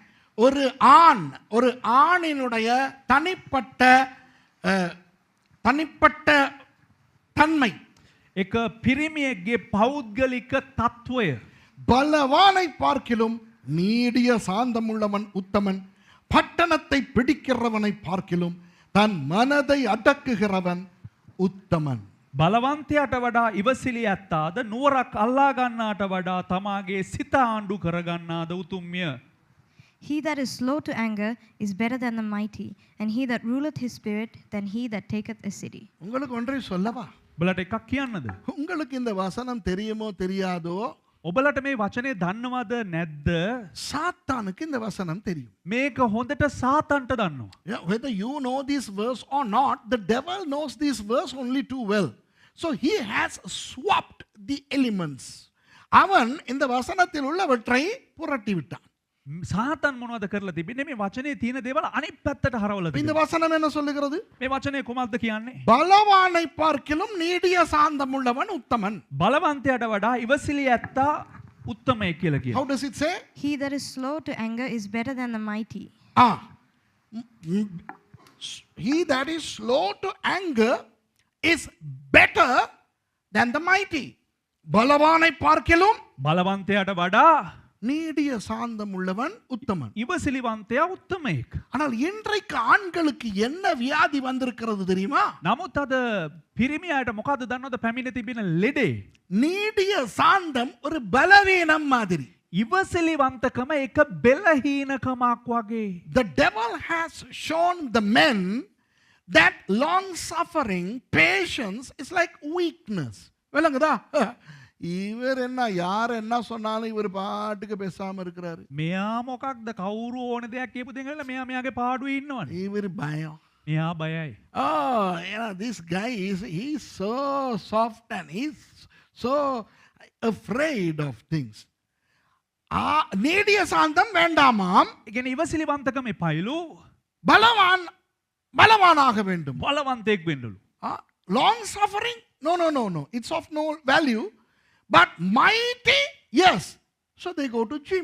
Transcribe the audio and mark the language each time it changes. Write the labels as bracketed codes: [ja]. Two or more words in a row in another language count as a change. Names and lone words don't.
[ta] ஒரு ஆணினுடைய தனிப்பட்ட தன்மை [si] එක පිරිමියෙක්ගේ පෞද්ගලික තත්වය [ta] பலவானை பார்க்கிலும் நீடிய சாந்தமுள்ளவன் உத்தமன், பட்டணத்தை பிடிக்கிறவனை பார்க்கிலும் தன் மனதை அடக்குகிறவன் உத்தமன். [si] බලවන්තයාට වඩා ඉවසිලි ඇත්තාද නුවරක් අල්ලා ගන්නාට වඩා තමාගේ සිත ආණ්ඩු කරගන්නාද උතුම්ය. [en] He that is slow to anger is better than the mighty, and he that ruleth his spirit than he that taketh a city. [ta] உங்களுக்கு ஒன்றை சொல்லவா? [si] ඔබලට එකක් කියන්නද? [ta] உங்களுக்கு இந்த வசனம் தெரியுமோ தெரியாதோ, [si] ඔබලට මේ වචනේ දන්නවද නැද්ද? [ta] சாத்தானுக்கு இந்த வசனம் தெரியும். [si] මේක හොඳට සාතන්ට දන්නවා. [en] Yeah, whether you know this verse or not, the devil knows this verse only too well. So he has swapped the elements. [ta] அவன் இந்த வசனத்தில் உள்ளவற்றை புரட்டி விட்டான். [si] සාතන් මොනවද කරලා තිබෙන්නේ? මේ වචනේ තියෙන දේවල් අනිත් පැත්තට හරවලා [ta] இந்த [si] තිබෙනවා. [ta] வசனம் என்ன சொல்லுகிறது? [si] මේ වචනේ කොහොමද කියන්නේ? [ta] பலவானை பார்க்கிலும் நீடிய சாந்தமுள்ளவன் உத்தமன். [si] බලවන්තයාට වඩා ඉවසිලි ඇත්තා උත්තමයි කියලා [en] How [si] කියනවා. [en] does it say? He that is slow to anger is better than the mighty. He that is slow to anger is better than the mighty. [ta] பலவானை பார்க்கிலும் [si] බලවන්තයාට වඩා [ta] நீடிய சாந்தம் உள்ளவன் உத்தமன். [si] ඉවසිලිවන්තයා උත්තමයෙක්. [ta] ஆனால் இன்றைக்கு ஆண்களுக்கு என்ன வியாதி வந்திருக்கிறது தெரியுமா? [si] නමුත් අද පිරිමියාට මොකද්ද දන්නවද පැමිණ තිබෙන ලෙඩේ? [ta] நீடிய சாந்தம் ஒரு பலவீனம் மாதிரி. [si] ඉවසිලිවන්තකම එක බෙලහීනකමක් වගේ. [en] The devil has shown the men that long suffering, patience is like weakness. [ta] விளங்குதா? இவர் என்ன யார் என்ன சொன்னாலும் இவர் பாட்டுக்கு பேசாம இருக்கிறாரு. [si] මෙයා මොකක්ද කවුරු ඕන දෙයක් කියපු දෙයක් නෙවෙයි මෙයා මෙයාගේ පාඩුවේ ඉන්නවනේ. [ta] இவர் பயம். [si] මෙයා බයයි. [en] Oh, this guy he's so soft and he's so afraid of things. [ta] நீடிய சாந்தம் வேண்டாமாம். [si] ඒ කියන්නේ ඉවසිලිවන්තකම එපයිලු. [ta] பலவானாக வேண்டும். [si] බලවන්තයෙක් වෙන්නලු. [en] Long suffering? No. It's of no value. But mighty? Yes. So they go to gym.